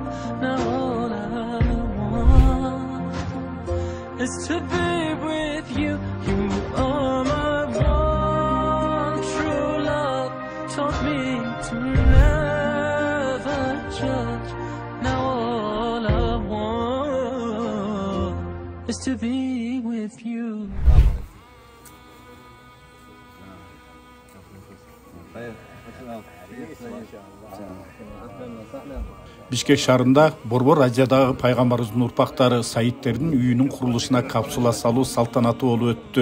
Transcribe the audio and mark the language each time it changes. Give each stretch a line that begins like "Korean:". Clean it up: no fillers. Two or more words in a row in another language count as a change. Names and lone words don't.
English: Now all I want is to be with you. You are my one true love. Taught me to never judge. Now all I want is to be with you.
Kyrgyz: Бишкек шаарында Борбор Азиядагы пайгамбарыбыздын урпактары Саидтердин үйүнүн курулушуна капсула салуу салтанаты болуп өттү.